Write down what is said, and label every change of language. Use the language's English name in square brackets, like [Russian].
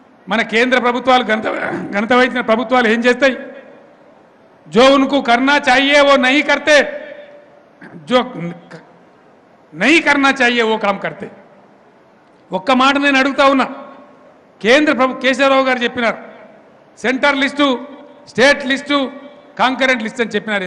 [Telugu] మన కేంద్ర ప్రభుత్వాలు ఘనత వహించిన ప్రభుత్వాలు ఏం చేస్తాయి? [Hindi] जो उनको करना चाहिए वो नहीं करते, जो नहीं करना चाहिए वो काम करते. [Telugu] ఒక్క మాట నేను అడుగుతా ఉన్నా. కేంద్ర కేశవరావు గారు చెప్పినారు centre list, state list, concurrent list అని చెప్పినారు.